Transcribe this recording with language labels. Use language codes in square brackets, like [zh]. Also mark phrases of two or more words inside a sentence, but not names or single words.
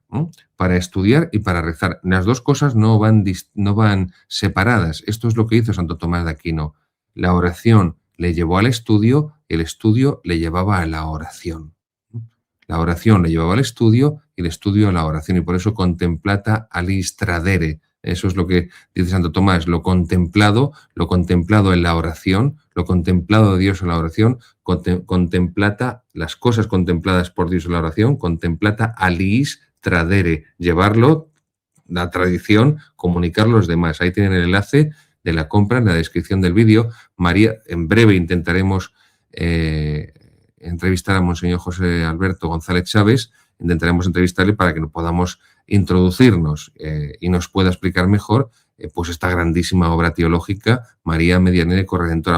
[es] Para estudiar y para rezar. Las dos cosas no van separadas. Esto es lo que hizo Santo Tomás de Aquino. La oración le llevó al estudio, el estudio le llevaba a la oración. La oración le llevaba al estudio y el estudio a la oración. Y por eso [la] contemplata alis tradere. [es] Eso es lo que dice Santo Tomás. Lo contemplado en la oración, lo contemplado de Dios en la oración, contemplata las cosas contempladas por Dios en la oración, [la] contemplata alis tradere. [es] Llevarlo, la tradición, comunicarlo a los demás. Ahí tienen el enlace de la compra en la descripción del vídeo. María, en breve intentaremos entrevistar a Monseñor José Alberto González Chávez. Intentaremos entrevistarle para que podamos introducirnos y nos pueda explicar mejor pues esta grandísima obra teológica, María Medianera y Corredentora.